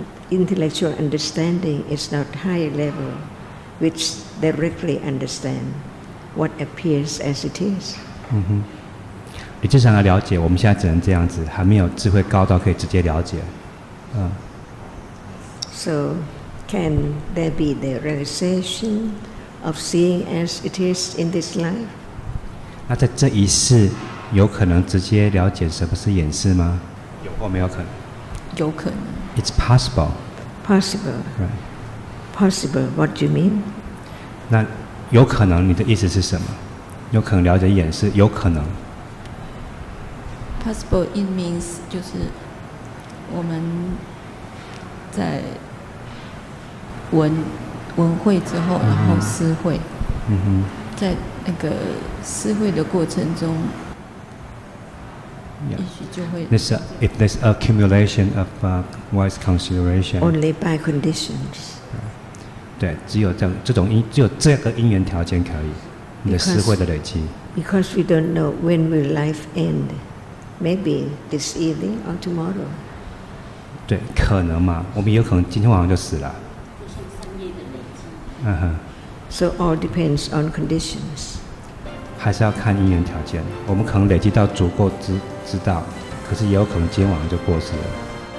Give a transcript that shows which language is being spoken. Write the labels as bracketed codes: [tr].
[en] Intellectual understanding is not high level, which directly understand what appears as it is. [zh] 理智上的了解，我们现在只能这样子，还没有智慧高到可以直接了解。 [en] So, can there be the realization of seeing as it is in this life? [zh] 那在这一世，有可能直接了解什么是眼识吗？有或没有可能？有可能。 [en] It's possible. Possible. Right. Possible. What do you mean? [zh] 那有可能，你的意思是什么？有可能了解眼识，有可能。 [en] Possible it means [zh] 就是我们在闻慧之后，然后思慧。在那个思慧的过程中，也许就会。 [en] If there's accumulation of wise consideration. Only by conditions. [zh] 对，只有这个因缘条件可以，你的思慧的累积。 [en] Because we don't know when will life end. Maybe this evening or tomorrow. [zh] 对，可能嘛，我们也有可能今天晚上就死了。 [en] So all depends on conditions. [zh] 还是要看因缘条件，我们可能累积到足够知道，可是也有可能今天晚上就过世了。